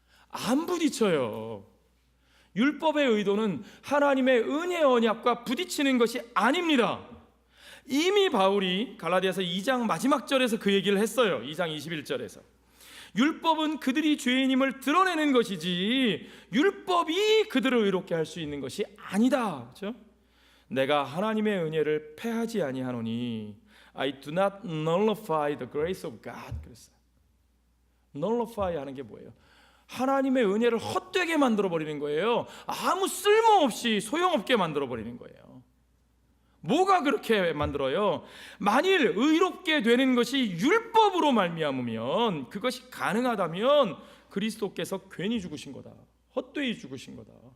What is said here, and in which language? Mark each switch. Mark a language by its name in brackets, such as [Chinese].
[Korean] 안 부딪혀요. 율법의 의도는 하나님의 은혜 언약과 부딪히는 것이 아닙니다. 이미 바울이 갈라디아서 2장 마지막 절에서 그 얘기를 했어요. 2장 21절에서 율법은 그들이 죄인임을 드러내는 것이지 율법이 그들을 의롭게 할 수 있는 것이 아니다. 그렇죠? 내가 하나님의 은혜를 패하지 아니하노니 [English] I do not nullify the grace of God. [Korean] 그랬어요. nullify 하는 게 뭐예요? 하나님의 은혜를 헛되게 만들어버리는 거예요. 아무 쓸모없이 소용없게 만들어버리는 거예요. 뭐가 그렇게 만들어요? 만일 의롭게 되는 것이 율법으로 말미암으면, 그것이 가능하다면 그리스도께서 괜히 죽으신 거다, 헛되이 죽으신 거다.